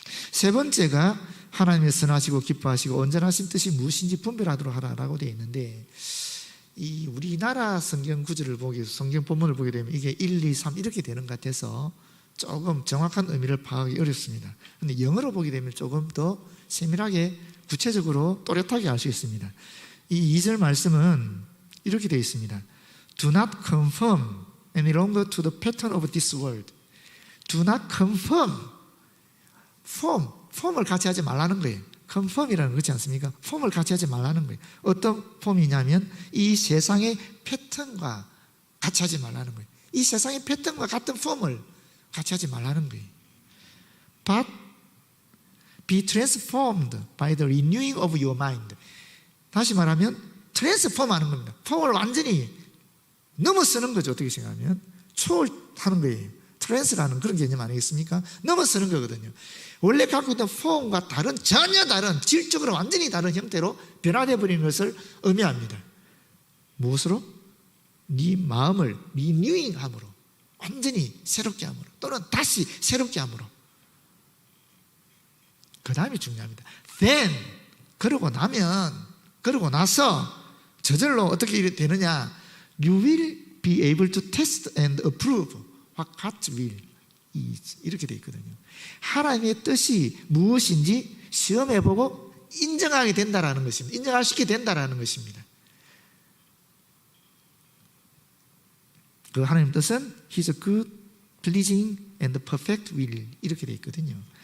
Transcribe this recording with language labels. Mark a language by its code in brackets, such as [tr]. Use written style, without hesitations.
[ko] 세 번째가 하나님의 선하시고 기뻐하시고 온전하신 뜻이 무엇인지 분별하도록 하라라고 되어 있는데, 이 우리나라 성경 구절을 성경 본문을 보게 되면 이게 1, 2, 3 이렇게 되는 것 같아서 조금 정확한 의미를 파악하기 어렵습니다. 그런데 영어로 보게 되면 조금 더 세밀하게 구체적으로 또렷하게 알 수 있습니다. 이 2절 말씀은 이렇게 되어 있습니다. [en] Do not conform any longer to the pattern of this world. Do not conform. [ko] 폼을 같이 하지 말라는 거예요. conform이라는 거 그렇지 않습니까? 폼을 같이 하지 말라는 거예요. 어떤 폼이냐면 이 세상의 패턴과 같이 하지 말라는 거예요. 이 세상의 패턴과 같은 폼을 같이 하지 말라는 거예요. [en] But be transformed by the renewing of your mind. [ko] 다시 말하면 트랜스폼 하는 겁니다. 폼을 완전히 넘어서는 거죠. 어떻게 생각하면 초월하는 거예요. 트랜스라는 그런 개념 아니겠습니까? 넘어서는 거거든요. 원래 갖고 있던 폼과 전혀 다른 질적으로 완전히 다른 형태로 변화되어 버리는 것을 의미합니다. 무엇으로? 네 마음을 리뉴잉함으로, 완전히 새롭게 함으로, 또는 다시 새롭게 함으로. 그 다음이 중요합니다. [en] Then, [ko] 그러고 나서 저절로 어떻게 되느냐? [en] You will be able to test and approve what God's will is. [ko] 이렇게 되어 있거든요. 하나님의 뜻이 무엇인지 시험해보고 인정하게 된다라는 것입니다. 인정할 수 있게 된다라는 것입니다. 그 하나님의 뜻은 [en] His good, pleasing and perfect will [ko] 이렇게 되어 있거든요.